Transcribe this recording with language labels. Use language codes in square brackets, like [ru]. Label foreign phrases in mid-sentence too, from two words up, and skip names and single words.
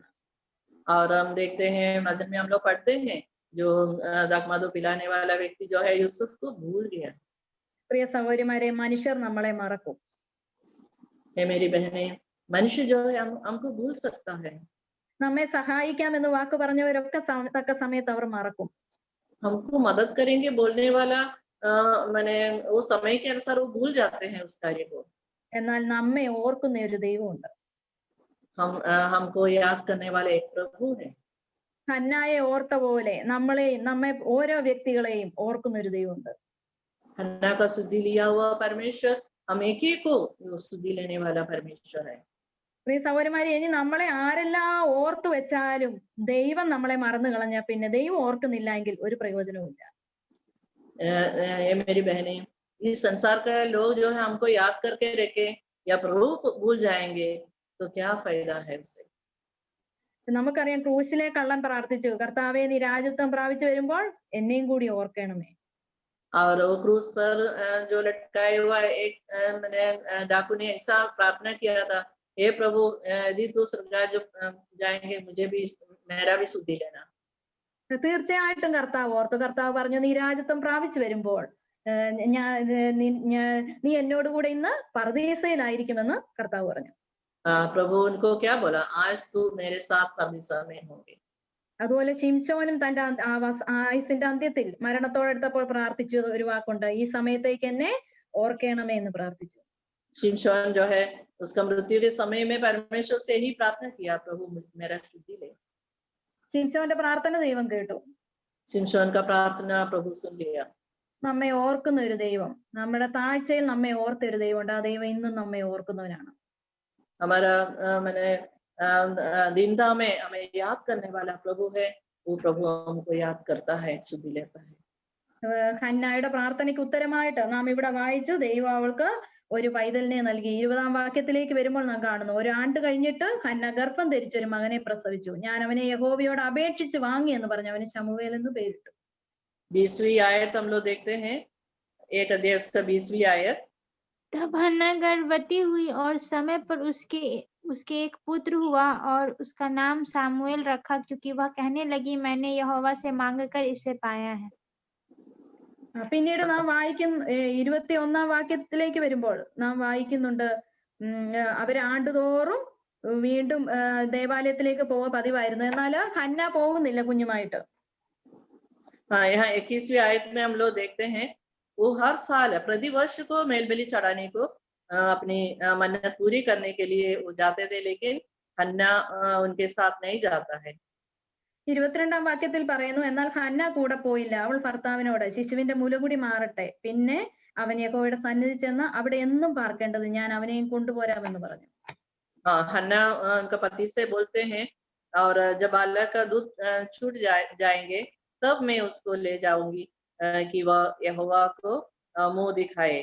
[hi] और हम देखते हैं वचन में हम लोग पढ़ते हैं, जो दाखमधु पिलाने वाला व्यक्ति जो है यूसुफ को भूल गया। [ml] പ്രിയ സഹോദരിമാരെ, മനുഷ്യർ നമ്മളെ മറക്കും. [hi] हे मेरी बहनें, मनुष्य जो है हमको भूल सकता है। [ml] നമ്മെ സഹായിക്കാമെന്ന് വാക്ക് പറഞ്ഞവരൊക്കെ തക്ക സമയത്ത് അവർ മറക്കും. [hi] हमको मदद करेंगे बोलने वाला मैंने वो समय के अनुसार वो भूल जाते हैं उस कार्य को। [ml] എന്നാൽ നമ്മെ ഓർക്കുന്ന ഒരു ദൈവമുണ്ട്. [hi] हमको याद करने वाले एक प्रभु है। [ml] ഹന്നായെ ഓർത്ത പോലെ നമ്മെ ഓരോ വ്യക്തികളെയും ഓർക്കുന്ന ഒരു ദൈവമുണ്ട്. [hi] हन्ना का सुधि लिया हुआ परमेश्वर हम एक ही को सुधि लेने वाला परमेश्वर है। [ml] പ്രിയ സഹോദരന്മാരെ, ഇനി നമ്മളെ ആരെല്ലാം ഓർത്തു വെച്ചാലും ദൈവം നമ്മളെ മറന്നു കളഞ്ഞാൽ പിന്നെ ദൈവം ഓർക്കുന്നില്ല എങ്കിൽ ഒരു പ്രയോജനവും ഇല്ല. [hi] ये मेरी बहनें, इस संसार का लोग जो है हमको याद करके रखे या प्रभु को भूल जाएंगे, तो क्या फायदा है उससे। [ml] നമുക്കറിയാം, ക്രൂശിലെ കള്ളൻ പ്രാർത്ഥിച്ചു, കർത്താവേ നീ രാജത്വം പ്രാപിച്ചു വരുമ്പോൾ എന്നെയും കൂടി ഓർക്കണമേ. [hi] और वो क्रूस पर जो लटकाए हुआ एक मैंने डाकू ने ऐसा प्रार्थना किया था, हे प्रभु यदि तू स्वर्गराज जाएंगे, मुझे भी मेरा भी सुधि लेना। [ml] തീർച്ചയായിട്ടും കർത്താവ് ഓർത്തു. കർത്താവ് പറഞ്ഞു, നീ രാജത്വം പ്രാപിച്ചു വരുമ്പോൾ നീ എന്നോട് കൂടെ ഇന്ന് പർദീസയിലായിരിക്കുമെന്ന് കർത്താവ് പറഞ്ഞു. [hi] प्रभु उनको क्या बोला, आज तू मेरे साथ परदीसा में होंगे। [ml] അതുപോലെ ശിംശോനും തന്റെ ആയുസിന്റെ അന്ത്യത്തിൽ മരണത്തോടടുത്തപ്പോൾ പ്രാർത്ഥിച്ചു ഒരു വാക്കുണ്ട്, ഈ സമയത്തേക്ക് എന്നെ ഓർക്കണമേ എന്ന് പ്രാർത്ഥിച്ചു. [hi] शिमशोन जो है उसका मृत्यु के समय में परमेश्वर से ही प्रार्थना किया, प्रभु मेरा सुधि ले। [ml] ശിംശോന്റെ പ്രാർത്ഥന ദൈവം കേട്ടു. [hi] शिमशोन का प्रार्थना प्रभु सुन लिया। [ml] നമ്മെ ഓർക്കുന്ന ഒരു ദൈവം, നമ്മുടെ താഴ്ചയിൽ നമ്മെ ഓർത്ത ഒരു ദൈവമുണ്ട്. ആ ദൈവം ഇന്നും നമ്മെ ഓർക്കുന്നവനാണ്. [hi] हमारा मैंने दीनता में हमें याद करने वाला प्रभु है। वो प्रभु हमको याद करता है, सुधि लेता है। [ml] ഹന്നായുടെ പ്രാർത്ഥനയ്ക്ക് ഉത്തരമായിട്ട് നാം ഇവിടെ വായിച്ചു, ദൈവം അവൾക്ക് ഒരു പൈതലിനെ നൽകി. 20-ാം വാക്യത്തിലേക്ക് വരുമ്പോൾ നാം കാണുന്നു, 1 ആണ്ട് കഴിഞ്ഞിട്ട് ഹന്ന ഗർഭം ധരിച്ചൊരു മകനെ പ്രസവിച്ചു. ഞാൻ അവനെ യഹോവയോട് അപേക്ഷിച്ച് വാങ്ങി എന്ന് പറഞ്ഞു അവന് ശമൂവേൽ എന്ന് പേരിട്ടു. [hi] 20वीं आयत हम लोग देखते हैं, 1 अध्याय का 20वीं आयत। तब हन्ना गर्भवती हुई और समय पर उसके एक पुत्र हुआ और उसका नाम सामुएल रखा, क्योंकि वह कहने लगी, मैंने यहोवा से मांगकर इसे पाया है। [ml] പിന്നീട് നാം വായിക്കുന്ന 21 വാക്യത്തിലേക്ക് വരുമ്പോൾ നാം വായിക്കുന്നുണ്ട് അവര് ആണ്ടുതോറും വീണ്ടും ദേവാലയത്തിലേക്ക് പോകാൻ പതിവായിരുന്നു. എന്നാൽ ഹന്ന പോകുന്നില്ല കുഞ്ഞുമായിട്ട്. [hi] हाँ, यहाँ 21वीं आयत में हम लोग देखते हैं वो हर साल प्रतिवर्ष को मेल बलि चढ़ाने को अपनी मन्नत पूरी करने के लिए वो जाते थे, लेकिन हन्ना उनके साथ नहीं जाता है। [ml] 22 വാക്യത്തിൽ പറയുന്നു, എന്നാൽ ഹന്ന കൂടെ പോയില്ല. അവൾ ഭർത്താവിനോട് ശിശുവിന്റെ മുലകുടി മാറട്ടെ, പിന്നെ അവൻ യഹോവയുടെ സന്നിധി ചെന്ന് അവിടെ എന്നും പാർക്കേണ്ടത് ഞാൻ അവനെയും കൊണ്ടുപോരാമെന്ന് പറഞ്ഞു. [hi] हाँ, हन्ना उनका पति से बोलते हैं और जब बालक का दूध छूट जाएंगे तब मैं उसको ले जाऊंगी कि वह यहोवा को मुंह दिखाए।